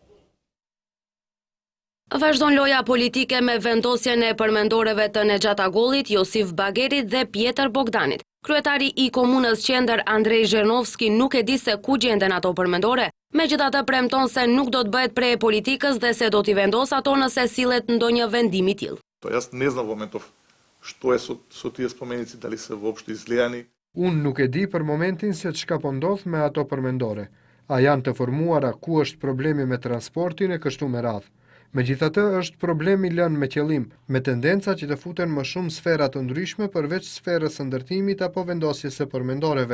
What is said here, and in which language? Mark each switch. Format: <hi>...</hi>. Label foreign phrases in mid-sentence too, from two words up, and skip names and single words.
<sq>Vazhdon loja politike me vendosjen e përmendoreve të Nexhat Agollit, Josif Bagerit dhe Pjetër Bogdanit. Kryetari i Komunës Qendër Andrej Zhernovski nuk e di se ku gjenden ato përmendore, megjithatë premton se nuk do të bëhet prej politikës dhe se do t'i vendos ato nëse sillet ndonjë vendim i tillë.</sq> <mk>Јас не знам во моментов што е со тие споменици, дали се воопшто излејани.</mk> <sq>Unë nuk e di për momentin se çka po ndodh me ato përmendore. A janë të formuara, ku është problemi me transportin e kështu me radhë. Megjithatë është problemi lënë me qëllim, me tendenca që të futen më shumë sfera të ndryshme përveç sferës së ndërtimit apo vendosjes së përmendoreve.</sq>